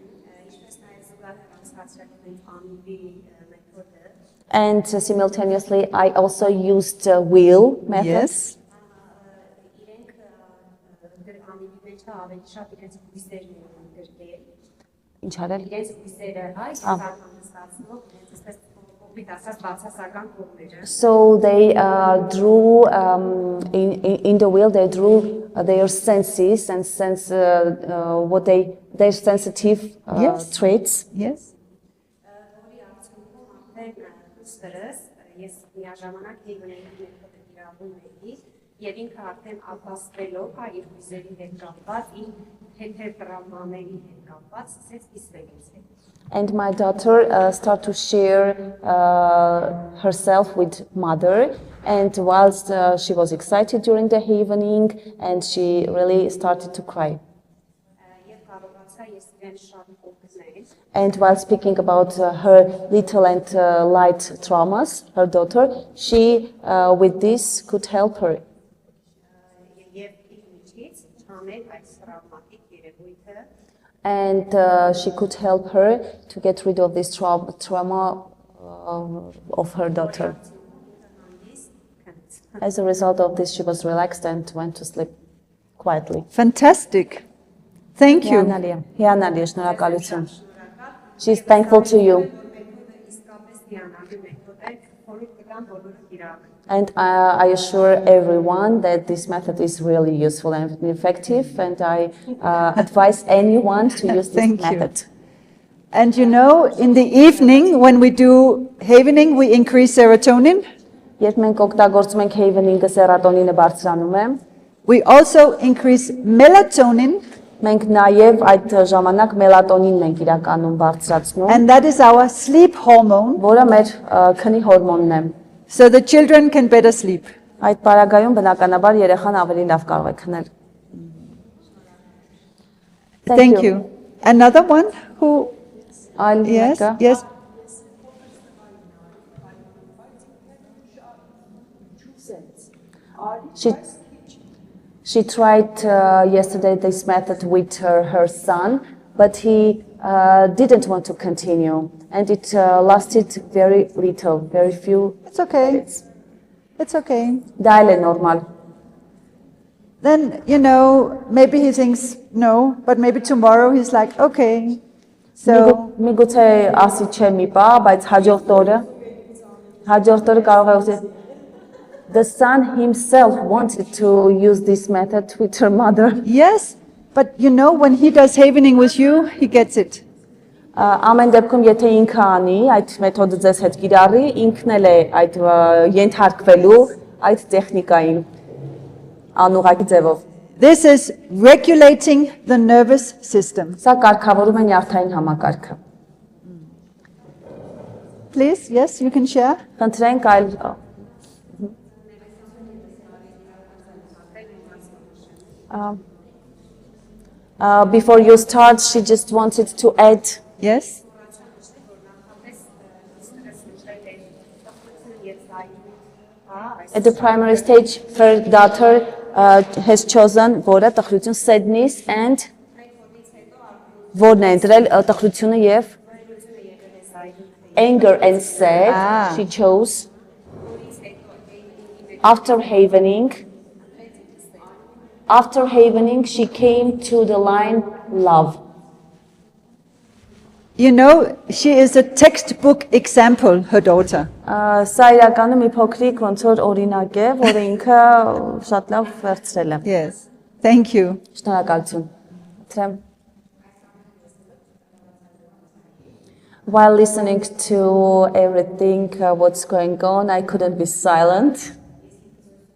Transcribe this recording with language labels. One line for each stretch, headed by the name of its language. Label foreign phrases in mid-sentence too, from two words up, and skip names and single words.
English: And simultaneously, I also used wheel method. Yes.
Armenian: Ինչ արել։
English: So they drew in the wheel. They drew their senses and sense what their sensitive Yes. traits. Yes.
Armenian: Եվ ինքը արդեն ապաստելով հայ իր հույզերի հետ կապված, իր հետետրամաների հետ կապված, սկսեց կիսվել ինձ հետ։
English: And my daughter started to share herself with mother. And whilst she was excited during the evening, and she really started to cry.
Armenian: Եվ կարողացա ես իրեն շատ օգնել,
English: And while speaking about her little and light traumas, her daughter, she with this could help her.
Armenian: եւ իր միջից չանել այս տրավմատիկ երևույթը,
English: And she could help her to get rid of this trauma of her daughter. As a result of this, she was relaxed and went to sleep quietly. Fantastic. Thank you.
Armenian: Հիանալի է, շնորհակալություն.
English: She's thankful to you.
Armenian: իսկապես հիանալի մեթոդ է, խորհուրդ կտամ բոլորը կիրառել։
English: And I assure everyone that this method is really useful and effective, and I advise anyone to use this Thank you. method. And you know, in the evening when we do havening, we increase serotonin.
Armenian: Երբ մենք օգտագործում ենք Havening-ը, սերատոնինը բարձրանում է,
English: We also increase melatonin,
Armenian: մենք նաև այդ ժամանակ մելատոնինն ենք իրականում բարձրացնում,
English: and that is our sleep hormone,
Armenian: որը մեր քնի հորմոնն է։
English: so the children can better sleep.
Armenian: Այդ պարագայում բնականաբար երեխան ավելի լավ կարող է քնել։
English: Thank you. Another one who,
Armenian: Այլ
English: yes,
Armenian: մեկը։
English: yes. She tried yesterday this method with her son, but he didn't want to continue, and it lasted very little, very few. It's okay. It's okay.
Armenian: Դա էլ է նորմալ։
English: Then, you know, maybe he thinks no, but maybe tomorrow he's like, okay. So,
Armenian: Միգուցե ասի չէ մի բա, բայց հաջորդ օրը կարող է ուզել։
English: The son himself wanted to use this method with her mother. yes, but you know, when he does havening with you, he gets it.
Armenian: Ամեն դեպքում եթե ինքը անի, այդ մեթոդը ձեզ հետ կիրառի, ինքն էլ է այդ ենթարկվելու այդ տեխնիկային անուղակի ձևով։
English: This is regulating the nervous system.
Armenian: Սա կարգավորում է նյարդային համակարգը։
English: Please, yes, you can share.
Armenian: Խնդրենք այլ
English: before you start, she just wanted to add. Yes. At the primary stage, her daughter has chosen
Armenian: որը տխրություն,
English: sadness and
Armenian: որն է ընտրել տխրությունը եւ
English: anger and sad. She chose after havening. After havening, she came to the line love. You know, she is a textbook example, her daughter.
Armenian: Սա իրականում մի փոքրիկ ոնց որ օրինակ է, որը ինքը շատ լավ վերցրել է։
English: Yes. Thank you.
Armenian: Շնորհակալություն։ Թրեմ։
English: While listening to everything, what's going on, I couldn't be silent.